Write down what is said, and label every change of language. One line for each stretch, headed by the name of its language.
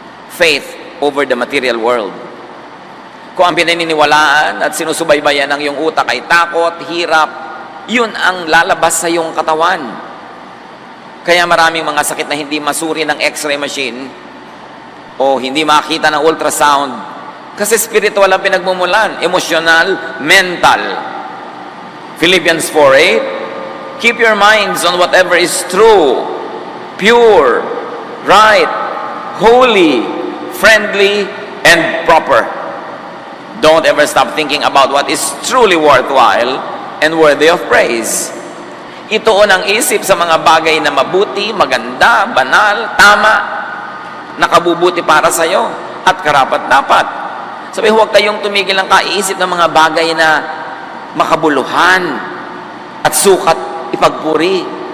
English: Faith over the material world.
Filipino: Kung ang pinaniniwalaan at sinusubaybayan ng iyong utak ay takot, hirap, yun ang lalabas sa iyong katawan. Kaya maraming mga sakit na hindi masuri ng x-ray machine o hindi makita ng ultrasound kasi spiritual ang pinagmumulan, emosyonal, mental.
English: Philippians 4:8, keep your minds on whatever is true, pure, right, holy, friendly, and proper. Don't ever stop thinking about what is truly worthwhile and worthy of praise.
Filipino: Ituon ang isip sa mga bagay na mabuti, maganda, banal, tama, nakabubuti para sa iyo at karapat-dapat. Sabi, huwag kayong tumigil ng kaiisip ng mga bagay na makabuluhan at sukat ipagpuri.